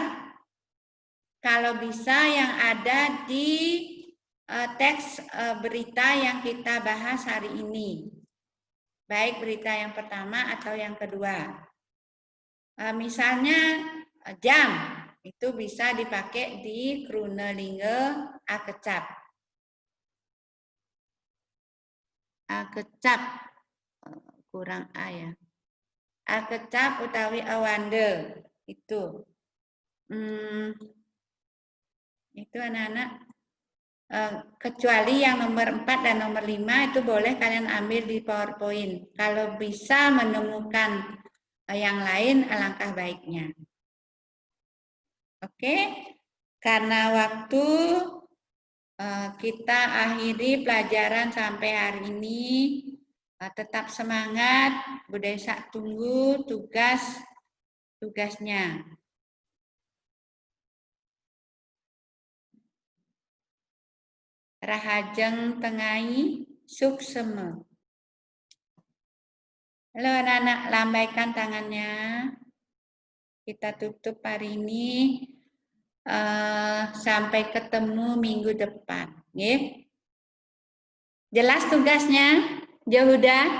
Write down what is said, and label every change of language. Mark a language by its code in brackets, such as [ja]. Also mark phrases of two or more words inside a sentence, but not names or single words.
[id] Kalau bisa yang ada di teks berita yang kita bahas hari ini. Baik berita yang pertama atau yang kedua. Misalnya jam. Itu bisa dipakai di [ban] Kruna Lingga Akecap. [id] Akecap, kurang A ya. [ban] Akecap utawi awande. [id] Itu. Itu anak-anak. Kecuali yang nomor 4 dan nomor 5 itu boleh kalian ambil di PowerPoint. Kalau bisa menemukan yang lain, alangkah baiknya. Oke, karena waktu kita akhiri pelajaran sampai hari ini. Tetap semangat, Bu Desa tunggu tugasnya. [ban] Rahajeng tengai sukseme. [id] Halo anak-anak, lambaikan tangannya. Kita tutup hari ini. Sampai ketemu minggu depan. Okay? Jelas tugasnya, Jahuda?